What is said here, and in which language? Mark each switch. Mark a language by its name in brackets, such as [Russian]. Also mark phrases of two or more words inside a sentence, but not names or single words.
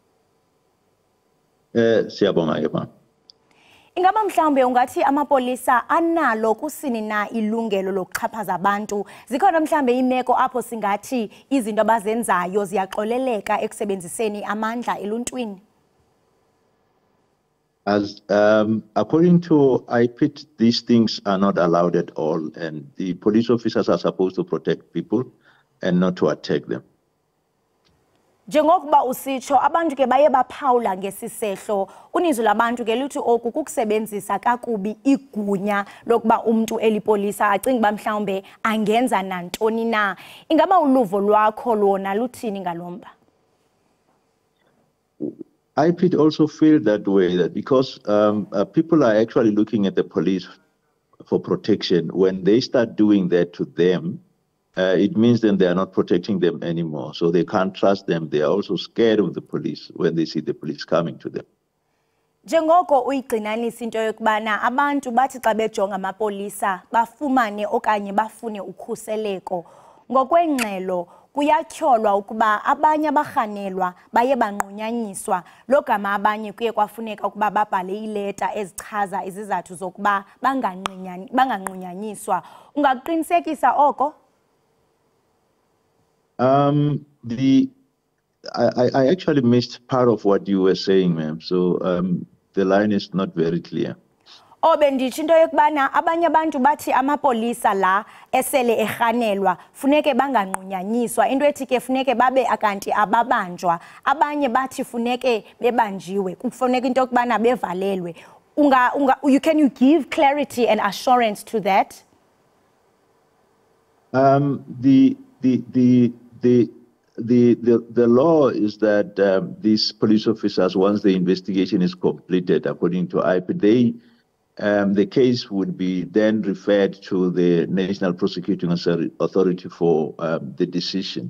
[Xhosa] Siyabonga ema. Ingaba mhlawumbe ungathi amapolisa analo kusini na ilungelo lokuxhaphaza abantu? Zikhona mhlawumbe imeko apho singathi izinto abazenzayo ziyaxoleleka ekusebenziseni amandla eluntwini? [English] As according to IPID, these things are not allowed at all, and the police officers are supposed to protect people and not to attack them. [Xhosa] Njengokuba usitsho abantu ke baye baphawula ngesisehlo uninzi labantu ke lithi oku kukusebenzisa kakubi igunya lokuba umuntu elipolisa acinga ba mhlawumbe angenza nantoni na. Ingaba uluvo lwakho lona luthini ngalomba? [English] IPID also feel that way, that because people are actually looking at the police for protection, when they start doing that to them, it means then they are not protecting them anymore. So they can't trust them. They are also scared of the police when they see the police coming to them. [Xhosa] Njengoko uyigcinanisa into yokubana abantu bathi xa bejonga amapolisa bafumane okanye bafune ukhuseleko ngokwengxelo kuyatyholwa ukuba abanye abarhanelwa baye banqunyanyiswa logama abanye kuye kwafuneka ukuba babhale ileta ezichaza izizathu zokuba banganqunyanyiswa. Ungaqiniseka oko? [English] I actually missed part of what you were saying, ma'am. So the line is not very clear. [Xhosa] Bendithi into yokubana abanye abantu bathi amapolisa la esele erhanelwa funeke banganqunyanyiswa into ethi ke funeke babe akanti ababanjwa abanye bathi funeke bebanjiwe kufuneka into yokubana bevalelwe. [English] Can you give clarity and assurance to that? The law is that these police officers, once the investigation is completed, according to IPID, the case would be then referred to the National Prosecuting Authority for the decision.